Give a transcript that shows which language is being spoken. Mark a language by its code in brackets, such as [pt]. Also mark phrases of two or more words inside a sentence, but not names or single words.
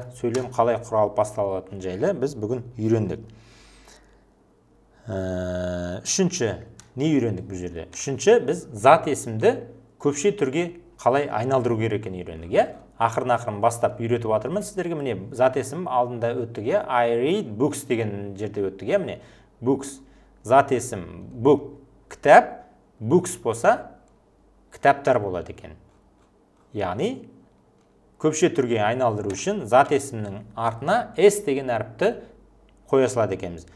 [kk] Сөйлем қалай құралып басталатыны жайлы біз бүгін үйрендік. Үшінші не үйрендік бұл жерде? Үшінші біз зат есімді көпше түрге қалай айналдыру керек екенін үйрендік, Ақырын бастап үйретіп жатырмын сіздерге. Міне зат есім алдында өттік, [en] I read books [kk] деген жерде өттік, міне books. Зат есім book кітап, books болса кітаптар болады екен. Яғни көпше түрге айналдыру үшін зат есімнің артына s деген әріпті қоя салады екенбіз.